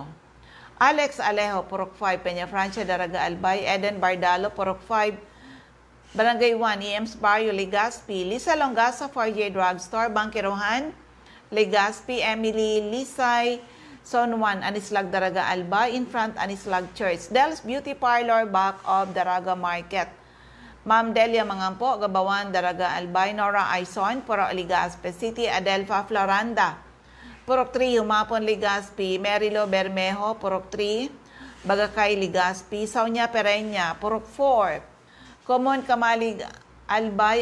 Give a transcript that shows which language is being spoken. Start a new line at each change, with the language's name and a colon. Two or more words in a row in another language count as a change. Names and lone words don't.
English: Alex Alejo, Purok 5, Peña Francia, Daraga, Albay. Eden Bardalo, Purok 5, Barangay 1, EMS Barrio, Legazpi. Lisa Longasa, 4J Drugstore, Bangkirohan, Legazpi. Emily Lisay, Zone 1, Anislag, Daraga, Albay. In front, Anislag Church. Del's Beauty Parlor, back of Daraga Market. Ma'am Delia Mangampo, Gabawan, Daraga, Albay. Nora Aison, Purok Legazpi City. Adelfa Floranda, Purok 3, Humapon, Legazpi. Merilo Bermejo, Purok 3, Bagakay, Legazpi. Saunya Pereña, Purok 4, Common Kamalig, Albay.